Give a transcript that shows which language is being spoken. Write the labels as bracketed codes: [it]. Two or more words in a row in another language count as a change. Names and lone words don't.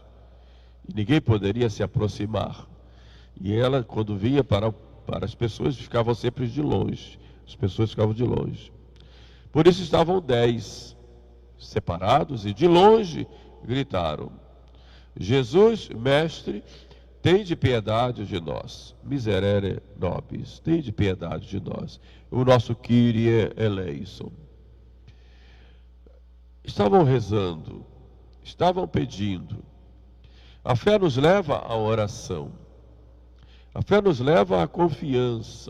[pt] E ninguém poderia se aproximar. E ela, quando vinha para as pessoas, ficavam sempre de longe. As pessoas ficavam de longe. Por isso estavam 10 separados e de longe gritaram: Jesus, mestre, tende piedade de nós. [la] Miserere nobis, [pt] tende piedade de nós. O nosso [el] Kyrie eleison. [pt] Estavam rezando, estavam pedindo. A fé nos leva à oração. A fé nos leva à confiança.